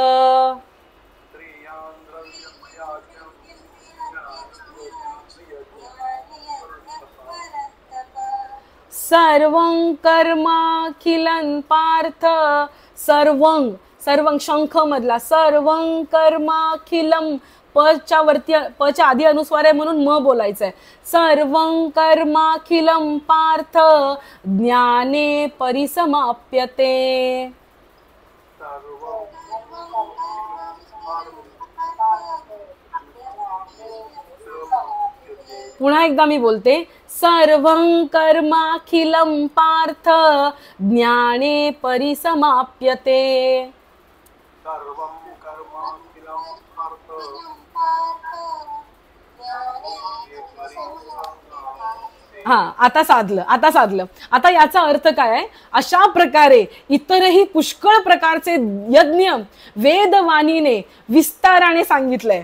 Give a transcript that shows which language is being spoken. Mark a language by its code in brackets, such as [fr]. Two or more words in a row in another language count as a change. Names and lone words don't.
[sa] सर्वं कर्माखिलं पार्थ सर्वं सर्वं [mr] शंख मधला [sa] सर्वं कर्माखिलं [mr] पच्या वरती पच्या आधी अनुस्वार आहे म्हणून म बोलायचं आहे। [sa] सर्वं कर्माखिलं पार्थ ज्ञाने परिसमाप्यते। [mr] पुन्हा एकदा मी बोलते, [sa] सर्वं कर्माखिलं पार्थ ज्ञाने परिसमाप्यते। [mr] हा, आता साधलं आता साधलं। आता याचा अर्थ काय आहे? अशा प्रकारे इतरही पुष्कळ प्रकारचे यज्ञ वेदवाणीने विस्ताराने सांगितलंय।